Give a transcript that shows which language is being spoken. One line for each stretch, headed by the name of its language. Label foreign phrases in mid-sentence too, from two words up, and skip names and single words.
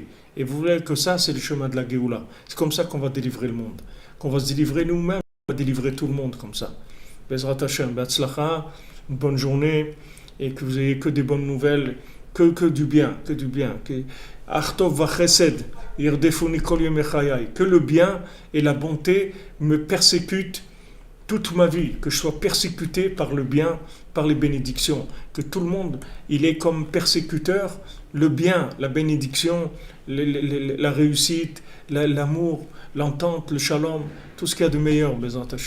French: Et vous voyez que ça, c'est le chemin de la Géoula. C'est comme ça qu'on va délivrer le monde. Qu'on va se délivrer nous-mêmes, on va délivrer tout le monde comme ça.
Hebrew: בעזרת השם, בהצלחה,
French: une bonne journée, et que vous ayez que des bonnes nouvelles, que du bien, que du bien.
Hebrew: אך טוב וחסד ירדפוני כל ימי חיי.
French: Que le bien et la bonté me persécutent toute ma vie, que je sois persécuté par le bien, par les bénédictions, que tout le monde, il est comme persécuteur, le bien, la bénédiction, la réussite, l'amour, l'entente, le shalom, tout ce qu'il y a de meilleur,
Hebrew: בעזרת השם.